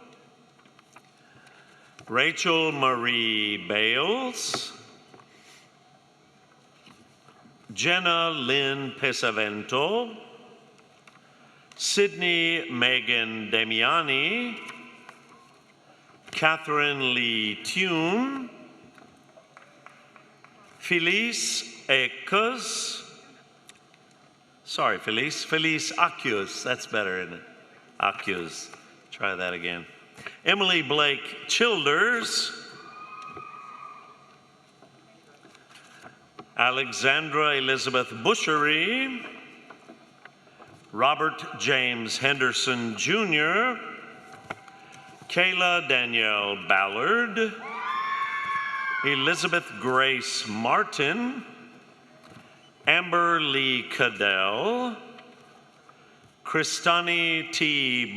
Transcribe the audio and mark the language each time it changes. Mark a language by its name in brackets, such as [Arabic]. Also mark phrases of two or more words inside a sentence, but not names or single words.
[English] Rachel Marie Bales, Jenna Lynn Pesavento, Sydney Megan Damiani, Catherine Lee Tune, Felice Ekus, sorry Felice Acus, that's better, isn't it? Acus, try that again. Emily Blake Childers, Alexandra Elizabeth Bushery, Robert James Henderson, Jr., Kayla Danielle Ballard, Elizabeth Grace Martin, Amber Lee Cadell, Kristani T.